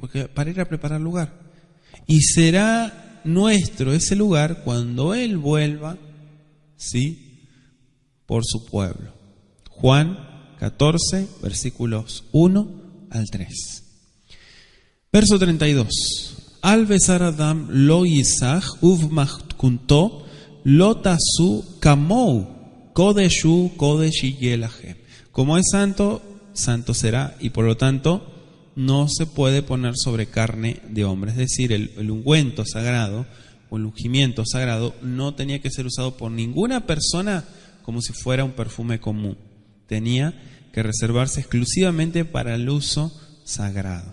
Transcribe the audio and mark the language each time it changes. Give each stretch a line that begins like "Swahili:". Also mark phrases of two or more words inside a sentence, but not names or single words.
Spanish: Porque para ir a preparar lugar. Y será nuestro ese lugar cuando Él vuelva, ¿sí?, por su pueblo. Juan 14, versículos 1 al 3. Verso 32.
Hebrew: על בשר אדם לא ייסך ובמתכנתו לא תעשו כמהו קדש הוא קדש יהיה לכם.
Spanish: Como es santo, santo será, y por lo tanto no se puede poner sobre carne de hombre. Es decir, el ungüento sagrado o el ungimiento sagrado no tenía que ser usado por ninguna persona como si fuera un perfume común. Tenía que reservarse exclusivamente para el uso sagrado.